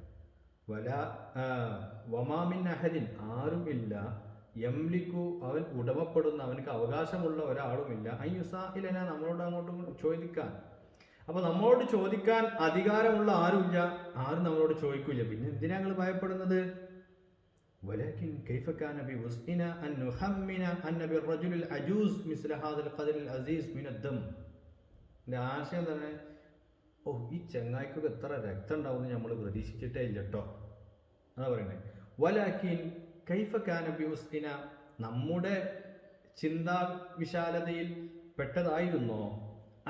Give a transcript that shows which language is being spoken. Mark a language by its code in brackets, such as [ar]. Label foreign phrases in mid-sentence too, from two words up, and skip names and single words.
[ar] وما من أحد, [ml] ആരും ഇല്ല, യംലിക്കു, അവൻ ഉടമപ്പെടുന്ന, അവനക്ക് അവകാശമുള്ള ഒരാളുമില്ല, അയ്യുസാഇലന, നമ്മളോട് അങ്ങോട്ടും ചോദിക്കാൻ. അപ്പോൾ നമ്മളോട് ചോദിക്കാൻ അധികാരമുള്ള ആരുമില്ല, ആരും നമ്മളോട് ചോദിക്കില്ല, പിന്നെ എന്തിനാ ഞങ്ങൾ ഭയപ്പെടുന്നത്. [ar] ولكن كيف كان بوسعنا أن نخمن أن بالرجل العجوز مثل هذا القدر العزيز من الدم. [ml] ആശയം തന്നെ, ഈ ചങ്ങായിക്കൊക്കെ എത്ര രക്തം ഉണ്ടാവുമെന്ന് നമ്മൾ പ്രതീക്ഷിച്ചിട്ടേ ഇല്ല കേട്ടോ, അതാ പറയണേ. [ar] ولكن كيف كان بوسعنا, [ml] നമ്മുടെ ചിന്താ വിശാലതയിൽ പെട്ടതായിരുന്നോ, അൻ